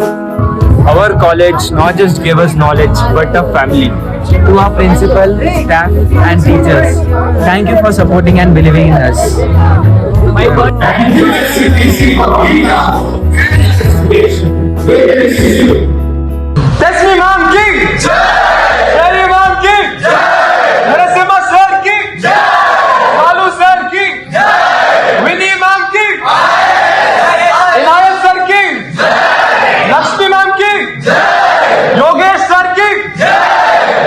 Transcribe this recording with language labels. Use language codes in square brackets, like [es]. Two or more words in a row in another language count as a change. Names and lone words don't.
[en] Our college not just gave us knowledge, but a family. To our principal, staff, and teachers, thank you for supporting and believing in us. Thank you, SCPC, for being [hi] तस्मी मैम की जय! सारी मैम की जय! नरसिम्हा सर की जय! मालू सर की जय! विनी मैम की जय! इनायत सर की जय! लक्ष्मी मैम की जय! योगेश सर की जय!